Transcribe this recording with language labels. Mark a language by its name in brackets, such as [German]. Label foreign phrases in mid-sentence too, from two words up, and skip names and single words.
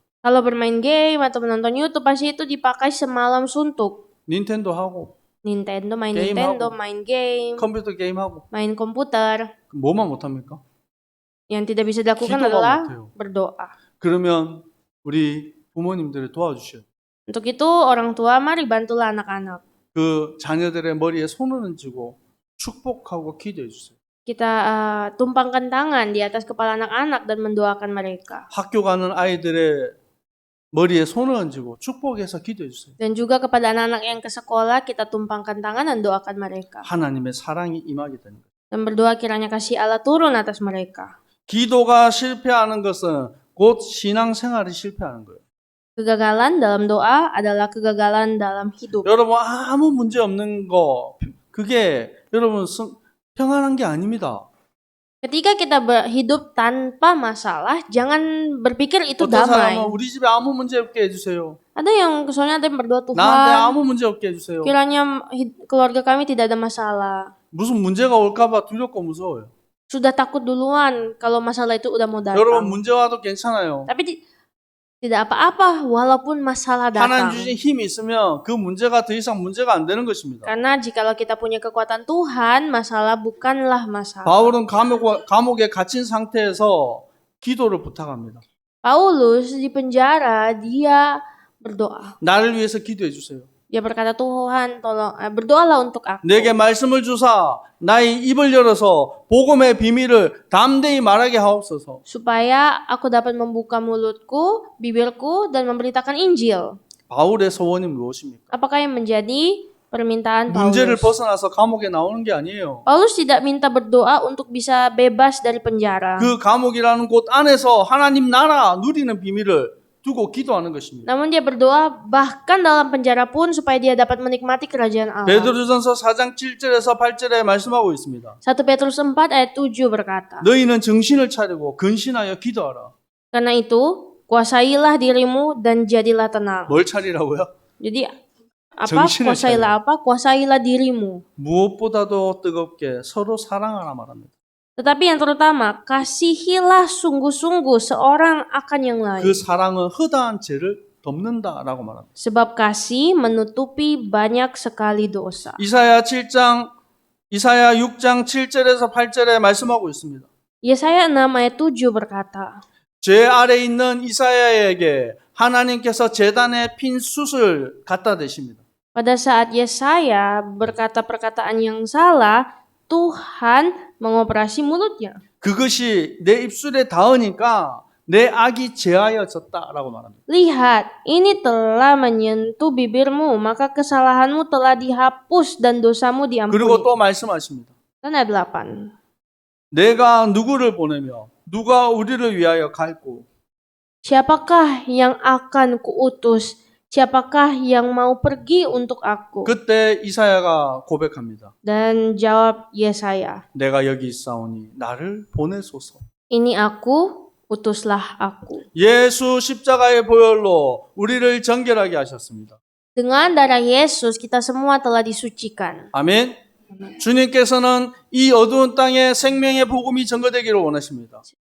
[Indonesian] Kalau bermain game atau menonton YouTube pasti itu dipakai semalam suntuk. [Korean] 닌텐도 하고 [Indonesian] Nintendo, main Game Nintendo, [Korean] hago. [Indonesian] main game, [Korean] 컴퓨터 게임하고 [Indonesian] main komputer. [Korean] 뭐만 못합니까? [Indonesian] Yang tidak bisa dilakukan [Korean] 기도가 [Indonesian] adalah [Korean] 못해요. [Indonesian] berdoa. [Korean] 그러면 우리 부모님들이 도와주셔요. [Indonesian] Untuk itu orang tua mari bantulah anak-anak. [Korean] 그 자녀들의 머리에 손을 얹고 축복하고 기도해 주세요. [Indonesian] Kita tumpangkan tangan di atas kepala anak-anak dan mendoakan mereka. [Korean] 학교 가는 아이들의 머리에 손을 얹고 축복해서 기도해 주세요. [Indonesian] Dan juga kepada anak-anak yang ke sekolah kita tumpangkan tangan dan doakan mereka. [Korean] 하나님의 사랑이 임하게 되는 거예요. [Indonesian] Dan berdoa kiranya kasih Allah turun atas mereka. [Korean] 기도가 실패하는 것은 곧 신앙생활이 실패하는 거예요. [Indonesian] Kegagalan dalam doa adalah kegagalan dalam hidup. [Korean] 여러분 아무 문제 없는 거 그게 여러분 평안한 게 아닙니다. [Indonesian] Ketika kita hidup tanpa masalah, jangan berpikir itu [Korean] 어떤 [Indonesian] damai. [Korean] 사람은 우리 집에 아무 문제 없게 해주세요. [Indonesian] Ada yang soalnya ada yang berdoa [Korean] 나한테 [Indonesian] Tuhan, [Korean] 아무 문제 없게 해주세요. [Indonesian] kiranya keluarga kami tidak ada masalah. [Korean] 무슨 문제가 올까봐 두렵고 무서워요. [Indonesian] Sudah takut duluan kalau masalah itu udah mau [Korean] 여러분 [Indonesian] datang. [Korean] 문제 와도 괜찮아요. [Indonesian] Tapi tidak apa-apa walaupun masalah [Korean] 하나님 [Indonesian] datang. [Korean] 주신 힘이 있으면 그 문제가 더 이상 문제가 안 되는 것입니다. [Indonesian] Karena jikalau kita punya kekuatan Tuhan, masalah bukanlah masalah. [Korean] 바울은 감옥에 갇힌 상태에서 기도를 부탁합니다. [Indonesian] Paulus di penjara, dia berdoa. [Korean] 나를 위해서 기도해 주세요. [Indonesian] Dia berkata, Tuhan, tolong berdoalah untuk aku. [Korean] 내게 말씀을 주사 나의 입을 열어서 복음의 비밀을 담대히 말하게 하옵소서. [Indonesian] Supaya aku dapat membuka mulutku, bibirku, dan memberitakan Injil. [Korean] 바울의 소원이 무엇입니까? [Indonesian] Apakah yang menjadi permintaan [Korean] 문제를 [Indonesian] Paulus? [Korean] 벗어나서 감옥에 나오는 게 아니에요. [Indonesian] Paulus tidak minta berdoa untuk bisa bebas dari penjara. [Korean] 그 감옥이라는 곳 안에서 하나님 나라 누리는 비밀을 두고 기도하는 것입니다. [Indonesian] Namun dia berdoa bahkan dalam penjara pun supaya dia dapat menikmati kerajaan Allah. [Korean] 베드로전서 4장 7절에서 8절에 말씀하고 있습니다. [Indonesian] 1 Petrus 4 ayat 7 berkata, [Korean] 너희는 정신을 차리고 근신하여 기도하라. [Indonesian] karena itu kuasailah dirimu dan jadilah tenang. [Korean] 뭘 차리라고요? [Indonesian] Jadi apa? [Korean] 정신을 [Indonesian] Kuasailah apa? Kuasailah dirimu. [Korean] 무엇보다도 뜨겁게 서로 사랑하라 말합니다. [Indonesian] Tetapi yang terutama, kasihilah sungguh-sungguh seorang akan yang lain. [Korean] 그 사랑은 허다한 죄를 덮는다라고 말합니다. [Indonesian] Sebab kasih menutupi banyak sekali dosa. [Korean] 이사야 6장 7절에서 8절에 말씀하고 있습니다. [Indonesian] Yesaya 6 ayat 7 berkata, [Korean] 죄 아래 있는 이사야에게 하나님께서 제단에 핀 숯을 갖다 대십니다. [Indonesian] Pada saat Yesaya berkata perkataan yang salah, Tuhan mengoperasi mulutnya. [Korean] 그것이 내 입술에 닿으니까 내 악이 제하여졌다라고 말합니다. [Indonesian] Lihat, ini telah menyentuh bibirmu, maka kesalahanmu telah dihapus dan dosamu [Korean] 그리고 [Indonesian] diampuni. [Korean] 또 말씀하십니다. [Indonesian] Dan ayat 8. [Korean] 내가 누구를 보내며 누가 우리를 위하여 갈고 [Indonesian] Siapakah yang akan kuutus? Siapakah yang mau pergi untuk aku? [Korean] 그때 이사야가 고백합니다. [Indonesian] Dan jawab Yesaya, [Korean] 내가 여기 있사오니 나를 보내소서. [Indonesian] ini aku, utuslah aku. [Korean] 예수 십자가의 보혈로 우리를 정결하게 하셨습니다. [Indonesian] Dengan darah Yesus kita semua telah disucikan. [Korean] 아멘. 주님께서는 이 어두운 땅에 생명의 복음이 전거되기를 원하십니다.